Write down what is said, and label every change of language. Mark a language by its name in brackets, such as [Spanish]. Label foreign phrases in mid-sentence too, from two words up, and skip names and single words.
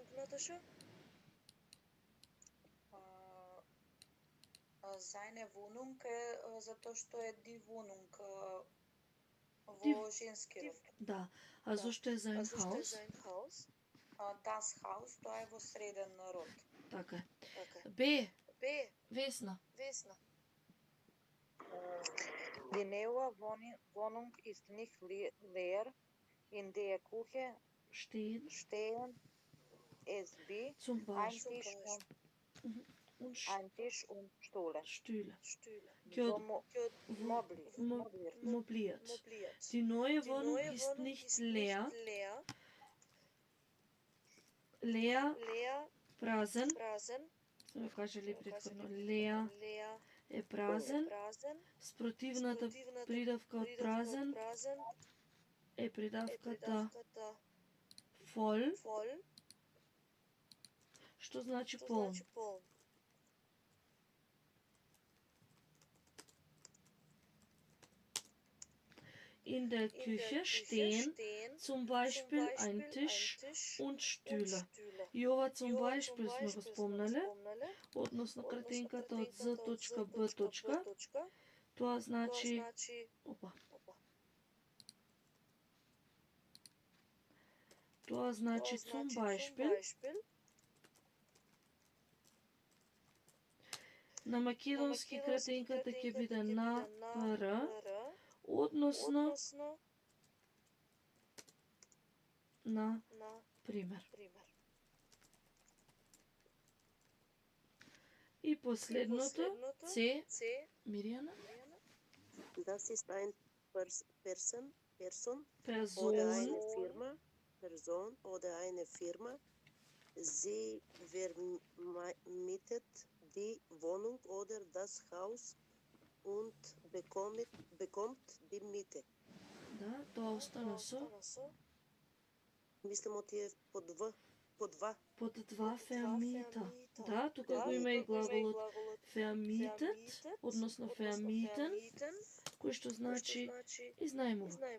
[German] Seine Wohnung [Macedonian] е затоа што е [German] die Wohnung [Macedonian] во женски род. Да. А зошто е [German] sein Haus? Das Haus, [Macedonian] тоа е во среден род. Така е. Б. Весна. [German] Die neue Wohnung ist nicht leer. In der Küche Stehen. stehen es wie Zum ein Beispiel. Tisch und Ein Tisch und Stühle. Stühle. Mo- Mo- Mobiliert. Mobiliert. Die neue Wohnung ist nicht leer. Leer, [Macedonian] prazен. Сме кажали претходно. Leer е празен. Спротивната придавка од празен е придавката voll, што значи полн. [German] In der Küche stehen zum Beispiel ein Tisch und Stühle. [Macedonian] И ова [German] zum Beispiel [Macedonian] сме го спомнале, односно кратинката од Z.B. Тоа значи... Опа. Тоа значи [German] zum Beispiel. [Macedonian] На македонски кратинката ќе биде на ПР, односно на пример. И последното, С, Миријана? [German] Das ist ein Person oder Person, eine Firma. Person oder eine Firma. Sie vermietet die Wohnung oder das Haus und bekommt die Miete. [Macedonian] да, тоа остана со Мислам од тие по два. под два vermieter. Да, тука го има и глаголот vermietet, односно vermieten, кој што значи изнајмува.